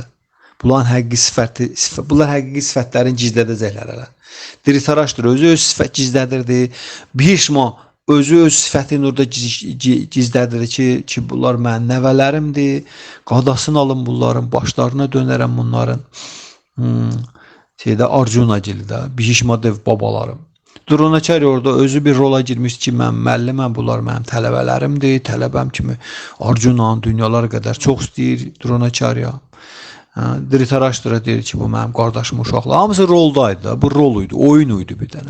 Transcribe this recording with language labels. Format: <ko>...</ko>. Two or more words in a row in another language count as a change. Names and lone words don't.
<az>Bunlar həqiqi sifətlərini gizlədəcəklər hələ. Dhritarashtra özü öz sifət gizlədirdi. Bhishma özü öz sifətini orada gizlədir ki, bunlar mənim nəvələrimdir. Qadasını alın bunların, başlarına dönərəm bunların. Arjuna gildə, Bhishma dev babalarım. Dronacharya orada özü bir rola girmiş ki, mən müəlliməm, bunlar mənim tələbələrimdir. Tələbəm kimi Arjuna'nın dünyalar qədər çox istəyir Dronacharya. Dhritarashtra deyir ki, bu mənim qardaşım uşaqlar. Hamısı roldaydı da, bu rol idi, oyun idi bir dənə.</az>